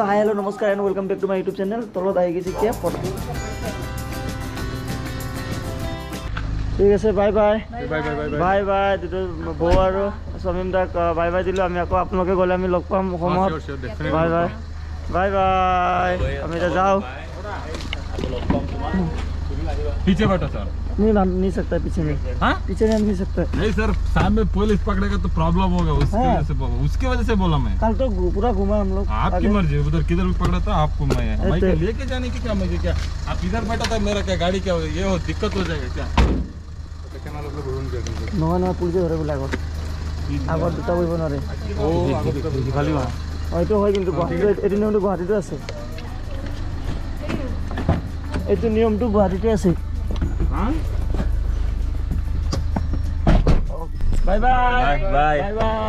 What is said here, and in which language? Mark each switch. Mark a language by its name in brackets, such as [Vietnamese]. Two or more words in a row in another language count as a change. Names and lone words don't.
[English] hi hello namaskar and welcome back to my YouTube channel. [Assamese] তলত আহি গৈছে কিয় ঠিক আছে, [English] bye bye bye bye. [Assamese] দুটো বৌ আৰু সমীম দাক [English] bye bye [Assamese] দিলোঁ। আমি আকৌ আপোনালোকে গ'লে আমি লগ পাম অসমত। [English] bye bye bye bye. [Assamese] আমি এতিয়া যাওঁ। [Hindi] पीछे बैठो सर। नहीं नहीं सकता पीछे में। हाँ? पीछे नहीं सकता। नहीं सर, सामने पुलिस पकड़ेगा तो प्रॉब्लम होगा, उसकी वजह से बोला मैं। कल तो पूरा घूमा हम लोग। आपकी मर्जी, उधर किधर भी पकड़ा था आपको। मैं लेके जाने की क्या मर्जी, क्या आप इधर बैठा था, मेरा क्या गाड़ी क्या ये हो दिक्कत हो जाएगा क्या? [Assamese] নহয় পুলিচে ধৰে বোলে আগত দুটা কৰিব নোৱাৰে। এইটো হয়, কিন্তু গুৱাহাটীটো এইটো নিয়মটো গুৱাহাটীতো আছে। এইটো নিয়মটো গুৱাহাটীতে আছে। [English] bye bye bye bye.